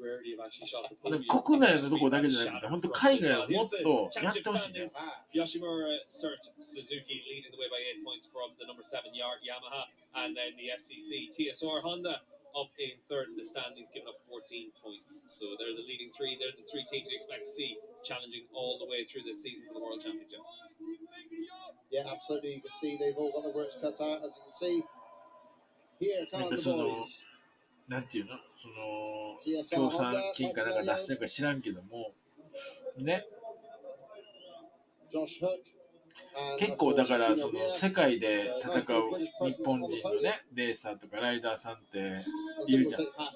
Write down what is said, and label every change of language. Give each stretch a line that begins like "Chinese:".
Japanese: 国内のとこだけじゃなくて、本当海外はもっとやってほしいね。
English: Yoshimura searched Suzuki leading the way by 8 points from the number 7 Yamaha, and then the FCC TSR Honda up in third in the standings, giving up 14 points. So they're the leading three. They're the three teams you expect to see challenging all the way through this season for the World Championship. Yeah, absolutely. You can see they've all got the works cut out. As you can see, here come the boys.
Japanese: なんていうの、協賛金かなんか出してるか知らんけども、ね。結構だから世界で戦う日本人のねレーサーとかライダーさんっているじゃん。